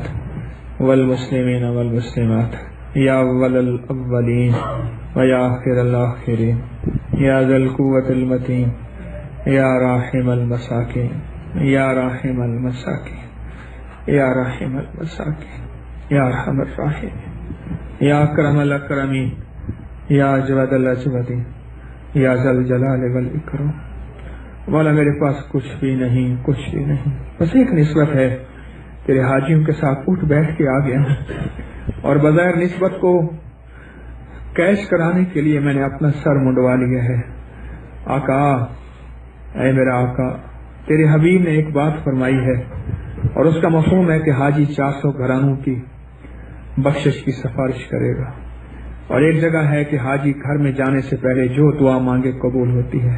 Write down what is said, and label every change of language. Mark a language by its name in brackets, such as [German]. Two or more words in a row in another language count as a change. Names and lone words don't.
[Arabic] والمسلمین والمسلمات یا اول الاولین و یا آخر الاخرین یا ذی القوة المتین یا راحم المساکین یا راحم المساکین یا راحم المساکین یا ارحم الراحمین یا اکرم الاکرمین یا اجود الاجودین یا ذا الجلال والاکرام. [Urdu] مولا میرے پاس کچھ بھی نہیں، کچھ بھی نہیں، بس ایک نسبت ہے، تیرے حاجیوں کے ساتھ اٹھ بیٹھ کے آ گیا ہوں، اور بظاہر نسبت کو کیش کرانے کے لیے میں نے اپنا سر منڈوا لیا ہے. آقا، اے میرا آقا، تیرے حبیب نے ایک بات فرمائی ہے اور اس کا مفہوم ہے کہ حاجی 400 گھرانوں کی بخشش کی سفارش کرے گا، اور ایک جگہ ہے کہ حاجی گھر میں جانے سے پہلے جو دعا مانگے قبول ہوتی ہے.